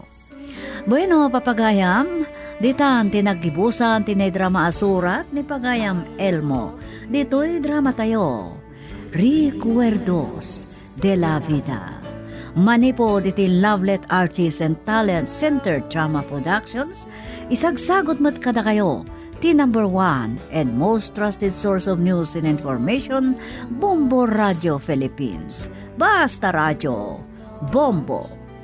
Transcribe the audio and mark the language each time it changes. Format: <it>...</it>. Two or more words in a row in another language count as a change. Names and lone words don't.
<ilo>Bueno, papagayam, ditan tinaggibusan tinay drama asurat ni pagayam Elmo, dito'y drama tayo. Recuerdos de la Vida. Manipo diti Lovelet Artists and Talent Center Drama Productions, isagsagot mat kada kayo,</ilo> <en>the number 1 and most trusted source of news and information, Bombo Radio Philippines. Basta Radio, Bombo.</en>